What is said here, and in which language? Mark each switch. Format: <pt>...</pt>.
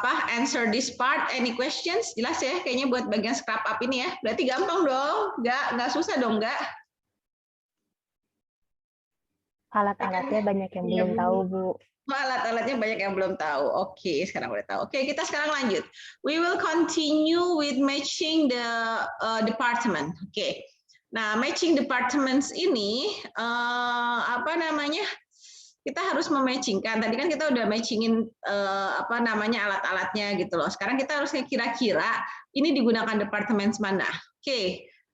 <en>answer this part. Any questions?</en> <id>Jelas ya, kayaknya buat bagian scrap up ini ya. Berarti gampang dong, nggak susah dong, nggak? Alat-alatnya banyak yang belum tahu, Bu. Alat-alatnya banyak yang belum tahu. Oke, sekarang udah tahu. Oke, kita sekarang lanjut.</id> <en>We will continue with matching the department.</en> <id>Oke. Nah, matching departments ini apa namanya? Kita harus mematchingkan. Tadi kan kita udah matchingin apa namanya alat-alatnya gitu loh. Sekarang kita harus kira-kira ini digunakan departemen mana. Oke.</id>